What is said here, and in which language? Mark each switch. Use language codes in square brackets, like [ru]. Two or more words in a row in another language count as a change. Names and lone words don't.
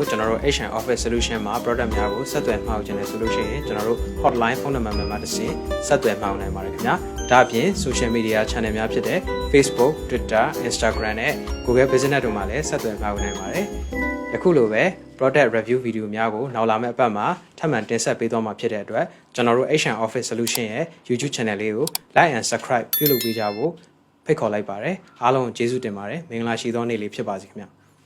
[my] ကျွန်တော်တို့ Asian Office Solution မှာ product များကိုဆက်သွယ်မှာယူခြင်းနဲ့ဆိုလို့ရှိရင်ကျွန်တော်တို့ hotline ဖုန်းနံပါတ်မှာတစ်ဆင့်ဆက်သွယ်မှာယူနိုင်ပါတယ်ခင်ဗျာဒါအပြင် [en] social media channel [my] များဖြစ်တဲ့ Facebook, Twitter, Instagram နဲ့ Google Business တို့မှာလည်းဆက်သွယ်မှာယူနိုင်ပါတယ်ယခုလိုပဲ [en] product review video [my] များကိုနောက်လာမယ့်အပတ်မှာထပ်မံတင်ဆက်ပေးသွားမှာဖြစ်တဲ့အတွက်ကျွန်တော်တို့ Asian Office Solution ရဲ့ YouTube channel လေးကို [en] like and subscribe [my] ပြုလုပ်ပေးကြဖို့ဖိတ်ခေါ်လိုက်ပါတယ်အားလုံးကျေးဇူးတင်ပါတယ်မင်္ဂလာရှိသောနေ့လေးဖြစ်ပါစေခင်ဗျာ